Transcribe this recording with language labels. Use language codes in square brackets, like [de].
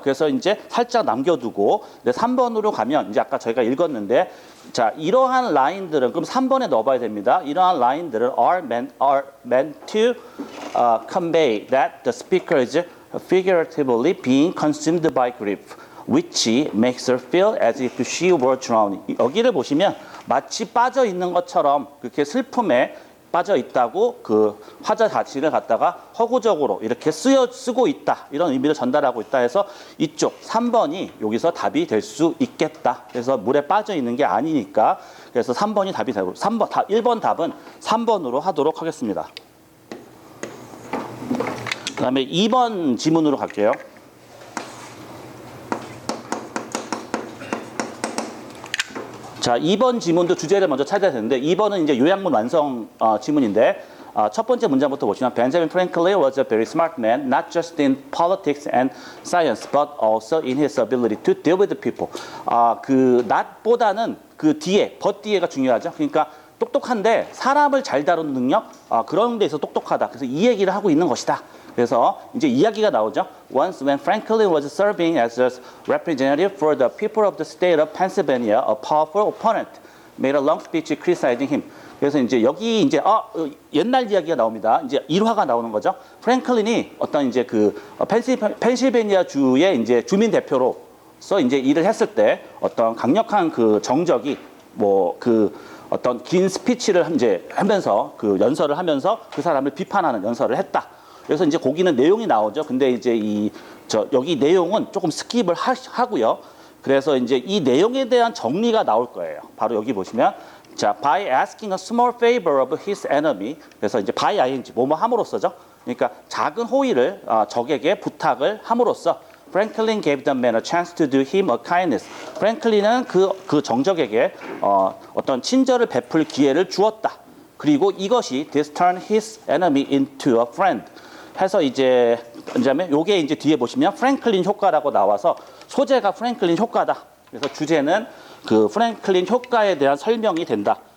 [ko] 그래서 이제 살짝 남겨두고 3번으로 가면 이제 아까 저희가 읽었는데 자, 이러한 라인들은 그럼 3번에 넣어봐야 됩니다. 이러한 라인들은 [en] are meant to convey that the speaker is figuratively being consumed by grief, which makes her feel as if she were drowning. [ko] 여기를 보시면 마치 빠져 있는 것처럼 그렇게 슬픔에 빠져 있다고 그 화자 자체를 갖다가 허구적으로 이렇게 쓰고 있다. 이런 의미를 전달하고 있다 해서 이쪽 3번이 여기서 답이 될 수 있겠다. 그래서 물에 빠져 있는 게 아니니까 그래서 3번이 답이 되고 1번 답은 3번으로 하도록 하겠습니다. 그 다음에 2번 지문으로 갈게요. 자, 2번 지문도 주제를 먼저 찾아야 되는데 2번은 이제 요약문 완성 지문인데 첫 번째 문장부터 보시면 [en] Benjamin Franklin was a very smart man, not just in politics and science, but also in his ability to deal with the people. [ko] 그 not보다는 그 뒤에, but 뒤에가 중요하죠. 그러니까 똑똑한데 사람을 잘 다루는 능력, 그런 데서 똑똑하다. 그래서 이 얘기를 하고 있는 것이다. 그래서 이제 이야기가 나오죠. [en] Once when Franklin was serving as a representative for the people of the state of Pennsylvania, a powerful opponent made a long speech criticizing him. [ko] 그래서 이제 여기 이제 옛날 이야기가 나옵니다. 이제 일화가 나오는 거죠. 프랭클린이 어떤 이제 그 펜실베니아 주의 이제 주민 대표로서 이제 일을 했을 때 어떤 강력한 그 정적이 뭐 그 어떤 긴 스피치를 이제 하면서 그 연설을 하면서 그 사람을 비판하는 연설을 했다. 그래서 이제 거기는 내용이 나오죠. 근데 이제 여기 내용은 조금 스킵을 하고요. 그래서 이제 이 내용에 대한 정리가 나올 거예요. 바로 여기 보시면 자, [en] by asking a small favor of his enemy. [ko] 그래서 이제 by ing 뭐뭐 함으로써죠. 그러니까 작은 호의를 적에게 부탁을 함으로써 [en] Franklin gave the man a chance to do him a kindness. [ko] 프랭클린은 그 정적에게 어떤 친절을 베풀 기회를 주었다. 그리고 이것이 [en] this turned his enemy into a friend. [ko] 해서 이제 그다음에 요게 이제 뒤에 보시면 프랭클린 효과라고 나와서 소재가 프랭클린 효과다. 그래서 주제는 그 프랭클린 효과에 대한 설명이 된다.